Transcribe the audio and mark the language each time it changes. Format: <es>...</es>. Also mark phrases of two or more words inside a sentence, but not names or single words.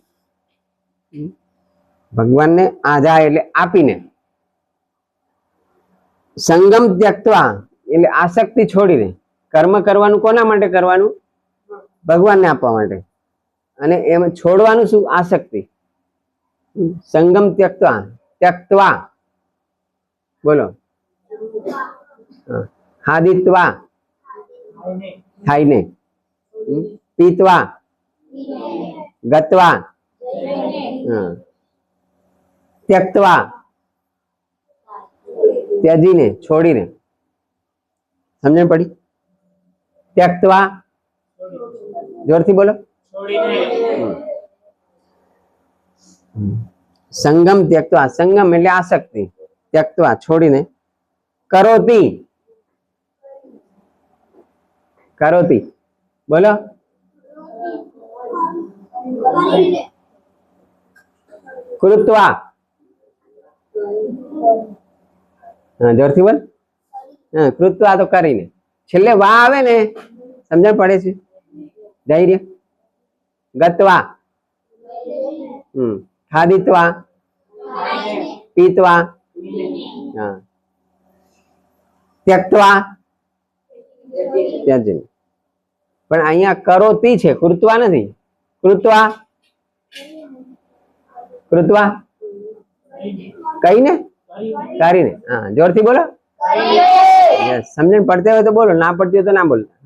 <gu>ભગવાનને આધાય એટલે આપીને</gu> <sa>સંગમ ત્યક્ત્વા</sa> <gu>એટલે આસક્તિ છોડીને કર્મ કરવાનું કોના માટે કરવાનું ભગવાનને આપવા માટે અને એમ છોડવાનું શું આસક્તિ</gu> <sa>સંગમ ત્યક્ત્વા ત્યક્ત્વા</sa> <gu>બોલો ખાદિત્વા ખાઈને પીત્વા ગત્વા त्यक्त्वा ત્યજીને છોડીને સમજણ પડી त्यक्त्वा જોરથી બોલો</gu> <sa>संगम त्यक्त्वा</sa> <gu>संगम એટલે આસક્તિ त्यक्त्वा छोड़ीने करोति</gu> <sa>करोति बोलो कृत्वा</sa> <gu>જોરથી બોલ કૃત્વા તો કરીને છેલ્લે વા આવે ને સમજણ પડે છે ધૈર્ય ગત્વા ખાદિત્વા પીત્વા ત્યક્ત્વા ત્યજીને પણ અહીંયા કરોતી છે કૃત્વા નથી કૃત્વા કૃત્વા કહીને કરીને હા જોરથી બોલો સમજણ પડતે હોય તો બોલો ના પડતી હોય તો ના બોલો</gu>